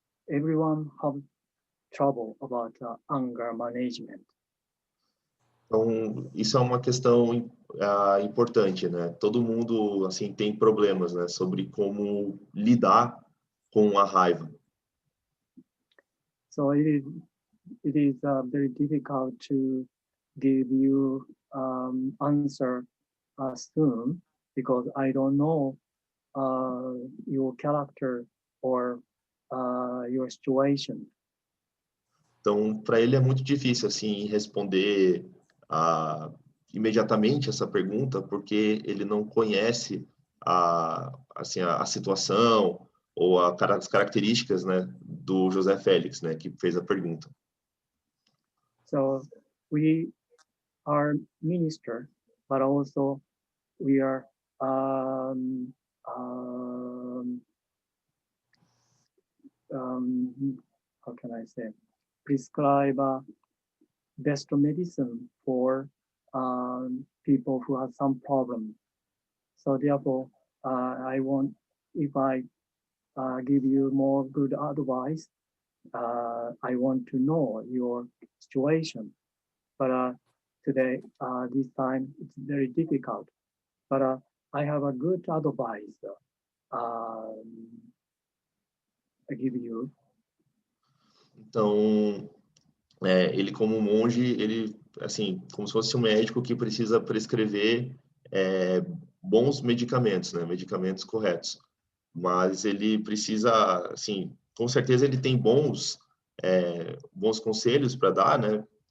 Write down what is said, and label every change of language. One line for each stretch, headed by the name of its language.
English: Everyone have trouble about anger management.
Portuguese: Então, isso é uma questão importante, né? Todo mundo, assim, tem problemas, né? Sobre como lidar com a raiva.
English: So it is very difficult to give you answer soon because I don't know your character or your situation.
Portuguese: Então, para ele é muito difícil assim responder imediatamente essa pergunta, porque ele não conhece a situação ou as características, né, do José Félix, né, que fez a pergunta.
English: So we are minister, but also we are how can I say, prescribe best medicine for people who have some problem. So therefore, I want, if I give you more good advice, I want to know your situation. But today, this time, it's very difficult. But I have a good advice I give you.
Portuguese: Então, ele como monge, ele, assim, como se fosse um médico que precisa prescrever bons medicamentos, né, medicamentos corretos. Mas ele precisa, assim, com certeza ele tem bons conselhos para dar, né?